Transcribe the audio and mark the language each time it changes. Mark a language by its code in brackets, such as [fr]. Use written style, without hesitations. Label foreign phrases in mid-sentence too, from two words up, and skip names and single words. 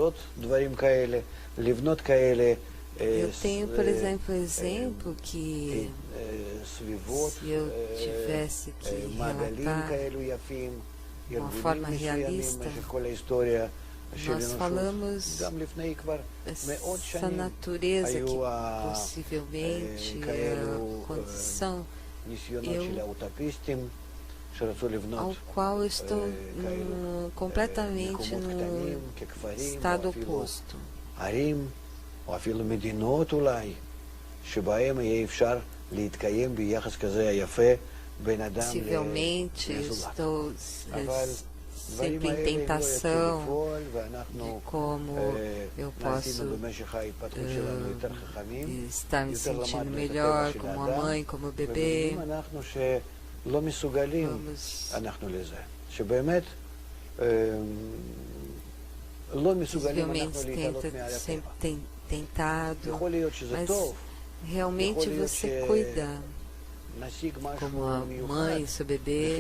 [pt] Eu tenho, por exemplo, que se eu tivesse que relatar de uma forma realista, nós falamos essa natureza que possivelmente é a condição ao qual eu estou completamente no estado oposto. [he] או אפילו מדינות אולי, שבהם יהיה אפשר להתקיים ביחס כזה יפה בין אדם לזולת. [pt] אבל sempre em tentação de como eu posso estar me sentindo melhor como a mãe, como o bebê. Possivelmente sempre tentado, mas realmente você cuida como a mãe, seu bebê.